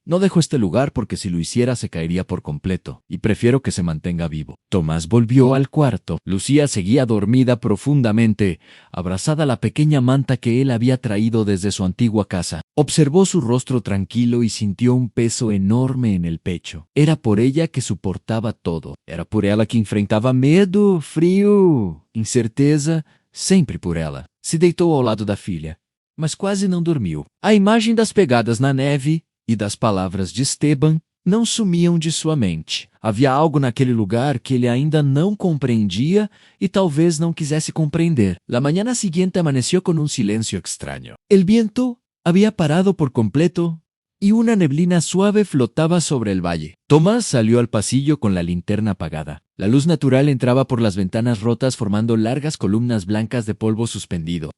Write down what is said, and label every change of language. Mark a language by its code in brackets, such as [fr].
[es] No dejo este lugar porque si lo hiciera se caería por completo, y prefiero que se mantenga vivo. Tomás volvió al cuarto. Lucía seguía dormida profundamente, abrazada a la pequeña manta que él había traído desde su antigua casa. Observó su rostro tranquilo y sintió un peso enorme en el pecho. Era por ella que [pt] soportava [es] todo. [pt] Era por ela que enfrentava medo, frio, incerteza, sempre por ela. Se deitou ao lado da filha, mas quase não dormiu. A imagem das pegadas na neve e das palavras de Esteban não sumiam de sua mente. Havia algo naquele lugar que ele ainda não compreendia e talvez não quisesse compreender. [es] La mañana siguiente amaneció con un silencio extraño. El viento había parado por completo y una neblina suave flotaba sobre el valle. Tomás salió al pasillo con la linterna apagada. La luz natural entraba por las ventanas rotas formando largas columnas blancas de polvo suspendido.